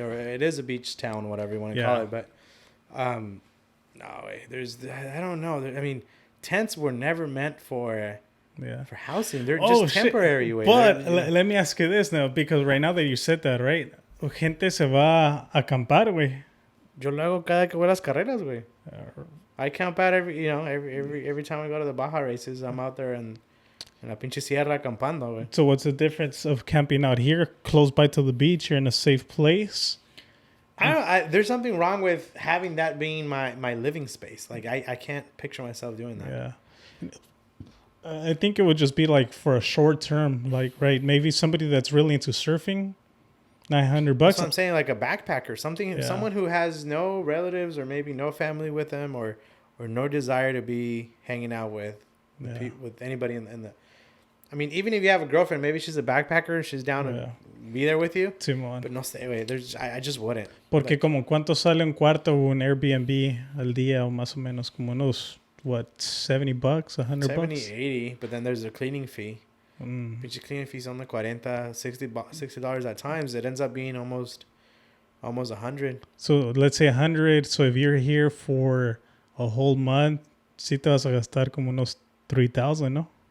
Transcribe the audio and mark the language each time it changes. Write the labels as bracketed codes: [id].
[en] Or it is a beach town, whatever you want to call it. But no way. I don't know. I mean, tents were never meant for housing. They're just temporary. Way. But let me ask you this now, because right now that you said that, right? [es] Gente se va a acampar, güey. Yo lo hago cada que voy a las carreras, güey. [en] I camp out every time I go to the Baja races. I'm out there in [es] la pinche sierra acampando, güey. [en] So what's the difference of camping out here, close by to the beach? You're in a safe place. There's something wrong with having that being my living space. Like I can't picture myself doing that. Yeah. I think it would just be like for a short term, like, right? Maybe somebody that's really into surfing, $900. That's what I'm saying, like a backpacker, someone who has no relatives or maybe no family with them or no desire to be hanging out with anybody in the. I mean, even if you have a girlfriend, maybe she's a backpacker, she's down to be there with you. [es] Simón. [en] But no stay away. I just wouldn't. [es] Porque como cuánto sale un cuarto o un Airbnb al día o más o menos como unos, [en] what, [es] $70, $100? [en] 70, 80, but then there's a cleaning fee. Which cleaning fees on the $40, $60 at times. It ends up being almost $100. So let's say $100. So if you're here for a whole month, [es] sí te vas a gastar como unos $3,000, no?